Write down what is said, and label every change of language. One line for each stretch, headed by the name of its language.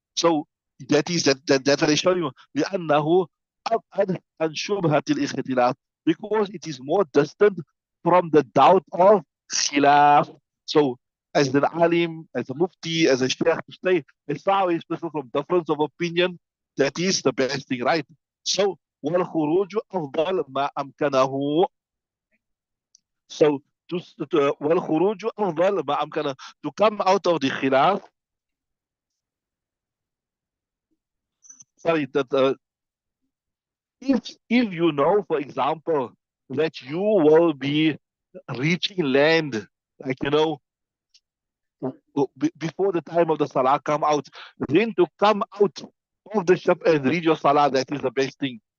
English: So that's what I show you.
Arabic: لأنه أبعد عن شبهة الاختلاف,
English: because it is more distant from the doubt of khilaf. So as an alim, as a mufti, as a sheikh, to stay as far away as possible from difference of opinion, that is the best thing, right? So
Arabic: والخروج أفضل ما أمكنه.
English: So
Arabic: والخروج أفضل ما أمكنه,
English: to come out of the khilaf. Sorry, that if you know, for example, that you will be reaching land, like before the time of the salah come out, then to come out of the ship and read your salah, that is the best thing.